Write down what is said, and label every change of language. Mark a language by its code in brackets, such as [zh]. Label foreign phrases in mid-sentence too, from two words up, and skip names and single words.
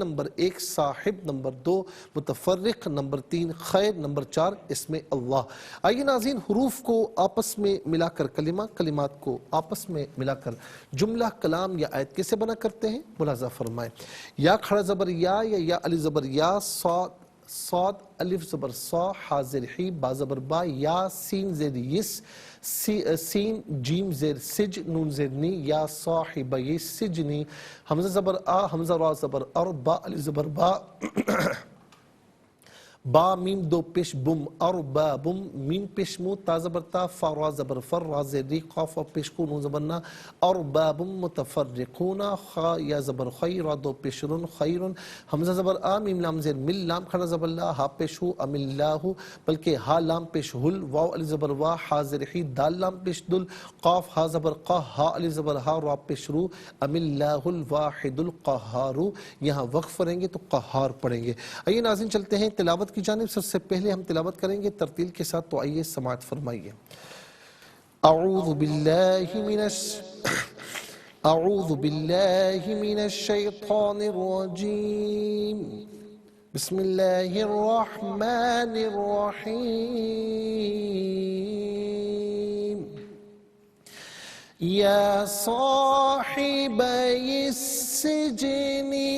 [ur] نمبر 1 صاحب, نمبر 2 متفرق, نمبر 3 خیر, نمبر 4 اسم اللہ. آئیے ناظرین حروف کو آپس میں ملا کر کلمہ, کلمات کو آپس میں ملا کر جملہ, کلام یا آیت کیسے بنا کرتے ہیں ملاحظہ فرمائیں. یا کھڑا زبر یا علی زبر یا, صاد الف زبر صا, حا زیر حی, با زبر با, یا سین زیر یس, سین جیم زیر سج, نون زیر نی, [ar] یا صاحبی سجنی. [ur] حمزہ زبر آ, حمزہ را زبر ار, با الف زبر با با میم دو پیش بم اربابم میم پیش مو تا زبر تا فا را زبر فر را زری قاف پیش کو نون زبر نا اربابم متفرقون خا یا زبر خی را دو پیش رن خیرن حمزہ زبر آ میم لام زیر مل لام کھڑا زبر لا ہا پیش ہو ام اللہ بلکہ ہا لام پیش ہل واو علی زبر وا ہا زر ہی دال لام پیش دل قاف ہا زبر قا ہا علی زبر ہا را پیش رو [ar] ام اللہ الواحد القہار. [ur] یہاں وقف پڑھیں گے تو قہار پڑھیں گے. آئیے ناظرین چلتے ہیں تلاوت کی جانب. سب سے پہلے ہم تلاوت کریں گے ترتیل کے ساتھ, تو آئیے سماعت فرمائیے. [ar] اعوذ باللہ من الشیطان الرجیم بسم اللہ الرحمن الرحیم. یا صاحبی السجن